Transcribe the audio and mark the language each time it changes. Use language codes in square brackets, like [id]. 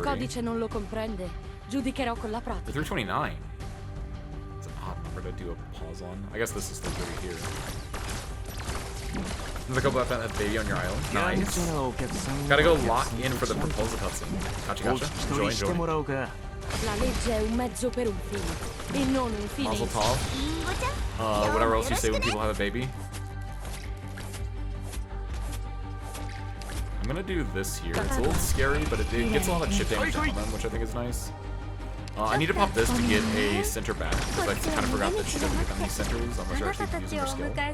[it] codice non lo comprende, giudicherò con la [en] The [it] pratica. [en] 329. It's an odd number to do a pause on. I guess this is 330 here. There's a couple that have baby on your island. Nice. Gotta go lock in for the proposal cutscene. Gotcha. Enjoy. [it] La legge è un mezzo per un fine, e non un fine. [en] Mazel tov. Whatever else you say when people have a baby. I'm gonna do this here. It's a little scary, but it gets a lot of chip damage on them, which I think is nice. I need to pop this to get a center back, because I kind of forgot that she doesn't get any centers unless you're actually using her skill.